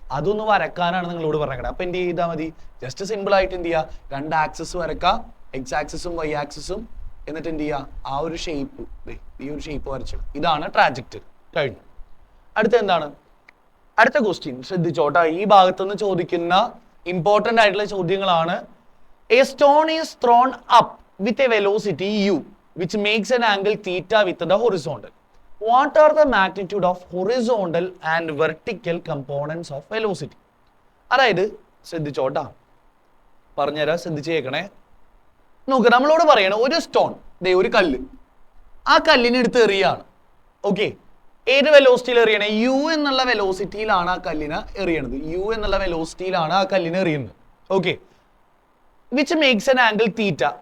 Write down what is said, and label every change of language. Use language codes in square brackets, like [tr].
[ml] അതൊന്ന് വരക്കാനാണ് നിങ്ങളോട് പറഞ്ഞത്. അപ്പൊ എന്ത് ചെയ്താൽ മതി, ജസ്റ്റ് സിമ്പിൾ ആയിട്ട് എന്ത് ചെയ്യുക, രണ്ട് ആക്സസ് വരക്കാം, എക്സ് ആക്സിസും വൈ ആക്സിസും, എന്നിട്ട് എന്ത് ചെയ്യുക, ആ ഒരു ഷേപ്പ്, ഈ ഒരു ഷേപ്പ് വരച്ചു. ഇതാണ് ട്രാജക്ടറി. കഴിഞ്ഞു. അടുത്ത എന്താണ്, അടുത്ത ക്വസ്റ്റ്യൻ ശ്രദ്ധിച്ചോട്ടാ. ഈ ഭാഗത്തുനിന്ന് ചോദിക്കുന്ന ഇമ്പോർട്ടന്റ് ആയിട്ടുള്ള ചോദ്യങ്ങളാണ്. [en] A stone is thrown up with a velocity u which makes an angle theta with the horizontal. What are the magnitude of horizontal and vertical components of velocity? [ml] അതായത് ശ്രദ്ധിച്ചോട്ടാ, പറഞ്ഞുതരാം, ശ്രദ്ധിച്ച് കേൾക്കണേ. നോക്ക്, നമ്മളോട് പറയണ ഒരു സ്റ്റോൺ, ഒരു കല്ല്, ആ കല്ലിനെ എടുത്ത് എറിയാണ്. ഓക്കെ, ഏത് വെലോസിറ്റിയിൽ എറിയണേ, യു എന്നുള്ള വെലോസിറ്റിയിലാണ് ആ കല്ലിനെ എറിയണത്. യു എന്നുള്ള വെലോസിറ്റിയിലാണ് ആ കല്ലിനെ എറിയുന്നത്. Okay, [en] Which makes an angle theta.